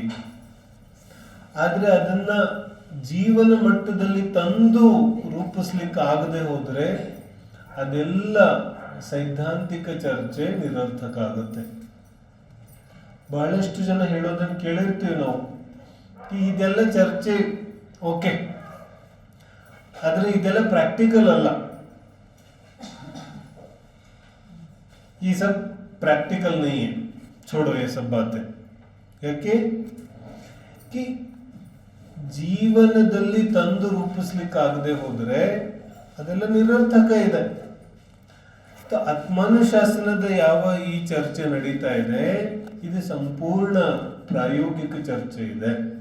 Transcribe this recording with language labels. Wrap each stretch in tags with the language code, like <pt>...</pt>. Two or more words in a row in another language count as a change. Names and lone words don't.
<kn>ಆದ್ರೆ ಅದನ್ನ ಜೀವನ ಮಟ್ಟದಲ್ಲಿ ತಂದು ರೂಪಿಸ್ಲಿಕ್ಕೆ ಆಗದೆ ಹೋದ್ರೆ ಅದೆಲ್ಲ ಸೈದ್ಧಾಂತಿಕ ಚರ್ಚೆ ನಿರರ್ಥಕ ಆಗುತ್ತೆ. ಬಹಳಷ್ಟು ಜನ ಹೇಳೋದನ್ನ ಕೇಳಿರ್ತೀವಿ ನಾವು, ಇದೆಲ್ಲ ಚರ್ಚೆ ಓಕೆ, ಆದ್ರೆ ಇದೆಲ್ಲ ಪ್ರಾಕ್ಟಿಕಲ್ ಅಲ್ಲ.</kn> <hi>ये सब प्रैक्टिकल नहीं है, छोड़ो ये सब बातें.</hi> <kn>ಯಾಕೆ कि ಜೀವನದಲ್ಲಿ ತಂದು ರೂಪಿಸ್ಲಿಕ್ಕಾಗದೆ ಹೋದ್ರೆ ಅದೆಲ್ಲ ನಿರರ್ಥಕ ಇದೆ. ಆತ್ಮಾನುಶಾಸನದ ಯಾವ ಈ ಚರ್ಚೆ ನಡೀತಾ ಇದೆ, ಇದು ಸಂಪೂರ್ಣ ಪ್ರಾಯೋಗಿಕ ಚರ್ಚೆ ಇದೆ.</kn>